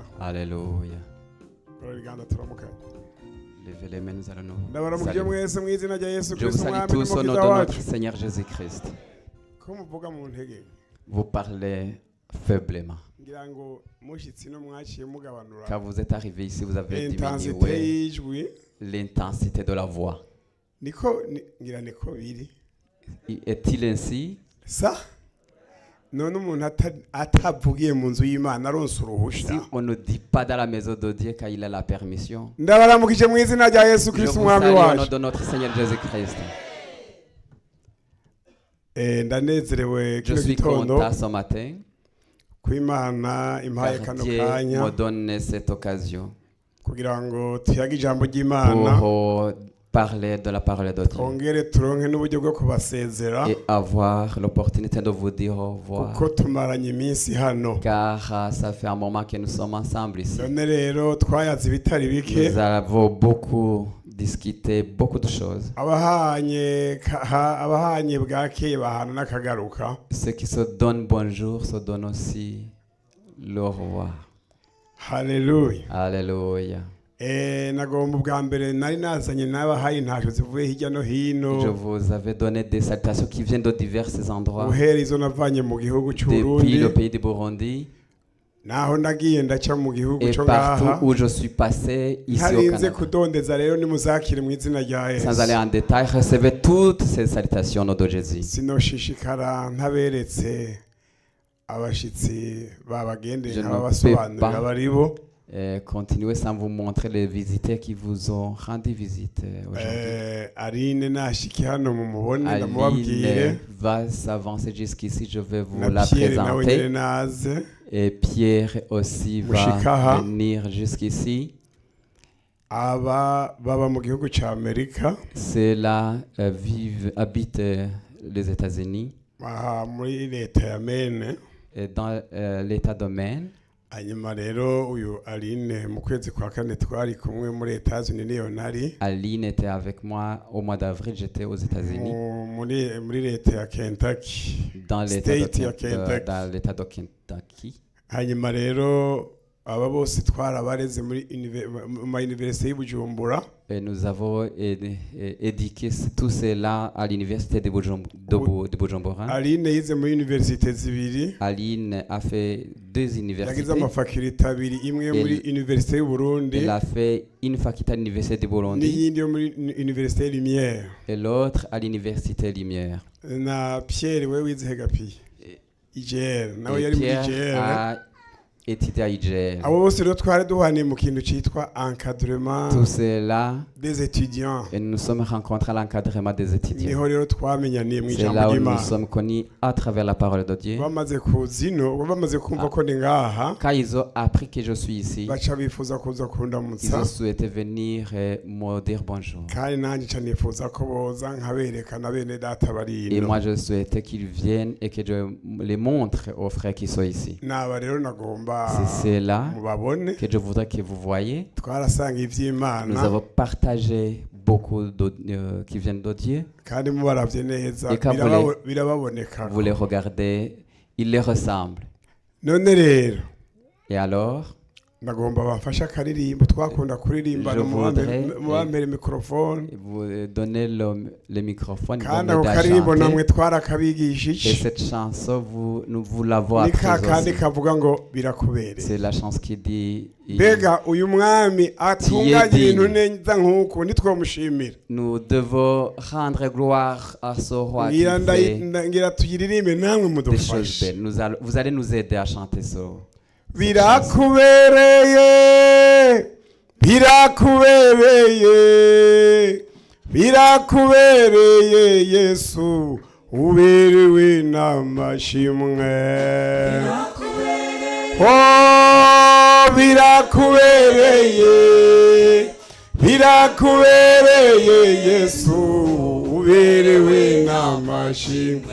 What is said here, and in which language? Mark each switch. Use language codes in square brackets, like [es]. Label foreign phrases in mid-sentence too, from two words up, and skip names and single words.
[fr] Alléluia. [rn] Urabiganda turamukanye. [fr] Levez les mains, nous allons nous [rn] Ndabaramukije [fr] saluer. [rn] mwese mu izina rya Yesu [fr] Je vous [rn] Kristo [fr] salue [rn] umwami [fr] tous au nom [rn] n'umukiza [fr] de [rn] wacu. [fr] notre Seigneur Jésus-Christ. [rn] Ko muvuga mu ntege [fr] Vous parlez faiblement. [rn] ngira ngo mushitsi no mwaciye mugabanura [fr] Quand vous êtes arrivé ici, vous avez [rn] intensité [fr] diminué [rn] y'ijwi [fr] l'intensité de la voix. [rn] ngira niko biri [fr] Est-il ainsi? [rn] sa none umuntu atavugiye mu nzu y'Imana aronse uruhusha. [fr] Si on ne dit pas dans la maison de Dieu quand il a la permission, [rn] Ndabaramukije mu izina rya Yesu [fr] je [rn] Kristo [fr] vous [rn] umwami [fr] salue au nom [rn] wacu. [fr] de notre Seigneur Jésus-Christ. [rn] Ndanezerewe [fr] Je [rn] kino [fr] suis [rn] gitondo [fr] content ce matin [rn] ko Imana impaye [fr] car [rn] kano [fr] Dieu [rn] kanya [fr] me donne cette occasion [rn] kugira ngo tuyage ijambo ry'Imana [fr] pour parler de la parole de Dieu [rn] twongere turonke n'uburyo bwo kubasezera [fr] et avoir l'opportunité de vous dire au revoir. [rn] kuko tumaranye iminsi hano. [fr] Car ça fait un moment que nous sommes ensemble ici. [rn] None rero twayaze ibitari bike [fr] Nous avons beaucoup discuté, beaucoup de choses. [rn] abahanye bwakeye bahana n'akagaruka. [fr] Ceux qui se donnent bonjour se donnent aussi le revoir. [rn] Haleluya. [fr] Alléluia. [rn] Nagomba ubwa mbere nari nazanye n'abahaye intasho zivuye hirya no [fr] Je [rn] hino [fr] vous avais donné des salutations qui viennent de divers endroits. [rn] guhera izo navanye mu gihugu [fr] Depuis [rn] cy'Uburundi [fr] le pays de Burundi [rn] naho nagiye ndaca mu gihugu [fr] et [rn] cyo [fr] partout [rn] ngaha. [fr] où je suis passé ici au [rn] Ntarinze [fr] Canada. [rn] kudondeza rero nimuzakire mu izina rya [fr] Sans aller [rn] Yesu. [fr] en détail, recevez toutes ces salutations au nom de Jésus. [rn] Sinoshishikara ntaberetse abashitsi babagendeye [fr] Je ne [rn] nk'abasobanurira [fr] peux pas. [rn] baribo. [fr] Et continuez sans vous montrer les visiteurs qui vous ont rendu visite aujourd'hui. [rn] Aline nashiki hano mumubone ndamubabwire. [fr] Aline va s'avancer jusqu'ici, je vais vous [rn] Na [fr] la [rn] Pierre nawe nyene [fr] présenter. [rn] naze. [fr] Et Pierre aussi [rn] Mushikaha. [fr] va venir jusqu'ici. [rn] Aba baba mu gihugu ca Amerika [fr] Ceux-là habitent les États-Unis [rn] muri leta ya Maine. [fr] et dans l'État de Maine. [rn] Hanyuma rero uyu Aline mu kwezi kwa kane twari kumwe [fr] muri Etats-Unis [rn] niyo nari [fr] Aline était avec moi au mois d'avril, j'étais aux États-Unis, [rn] muri leta ya Kentucky. [fr] dans l'État [rn] State ya Kentucky. [fr] dans l'État de Kentucky. [rn] Hanyuma rero aba bose twarabareze muri université y'u Bujumbura. [fr] Et nous avons éduqué tout cela à l'université de Bujumbura. [rn] Aline yize muri université zibiri. [fr] Aline a fait deux [rn] Yagize [fr] universités. [rn] amafakulite abiri, imwe muri université y'u Burundi [fr] Elle a fait une faculté à l'université de Burundi [rn] n'iyindi yo muri université Lumière. [fr] et l'autre à l'université Lumière. [rn] Na Pierre we wize hegapi IGL nawe [fr] Et [rn] yari muri [fr] Pierre [rn] IGL. [fr] a étudié à IGL. [rn] Abo bose rero twari duhaniye mu kintu citwa encadrement [fr] Tout cela, des étudiants. et nous nous sommes rencontrés à l'encadrement des étudiants. [rn] Niho rero twamenyaniye mu [fr] C'est [rn] ijambo [fr] là où nous [rn] ry'Imana. [fr] sommes connus à travers la parole de Dieu. [rn] Bamaze kuzino bamaze kumva ko ndi ngaha [fr] Quand ils ont appris que je suis ici, [rn] baca bifuza kuza [fr] ils [rn] kundamutsa [fr] ont souhaité venir et me dire bonjour. [rn] kandi nanjye ca nifuza ko boza nkabereka na bene data bari [fr] Et [rn] ino. [fr] moi, je souhaitais qu'ils viennent et que je les montre aux frères qui sont ici. [rn] Naba rero nagomba [fr] C'est là [rn] mubabone [fr] que je voudrais que vous voyez. [rn] twarasanga [fr] Nous [rn] ivy'Imana [fr] avons partagé beaucoup qui viennent de Dieu. [rn] kandi mubaravye neza [fr] Et quand [rn] birababoneka. [fr] Vous les regardez, ils les ressemblent. [rn] None rero [fr] Et alors, [rn] ndagomba bamfasha akaririmbo twakunda kuririmba [fr] Je voudrais- [rn] mubambere mikrofone [fr] vous donnez le microphone. Vous [rn] kandi [fr] m'aidez [rn] ako [fr] à [rn] karirimbo namwe [fr] chanter. Et [rn] twarakabigishije [fr] cette chanson, nous vous l'avons [rn] ni ka [fr] apprise [rn] kandi [fr] aussi. [rn] kavuga ngo birakubereye. [fr] C'est la chanson qui dit [rn] Mbega uyu mwami atunganya Tiye ibintu [fr] digne. [rn] neza nk'uku nitwomushimira. [fr] nous devons rendre gloire à ce roi qui [rn] ngira [fr] fait [rn] ngira tuyiririmbe namwe [fr] des choses [rn] mudufashe. [fr] belles. Vous allez nous aider à chanter ça. [rn] Birakubereye birakubereye birakubereye Yesu uberewe n'amashimwe. Oh birakubereye birakubereye Yesu uberewe n'amashimwe.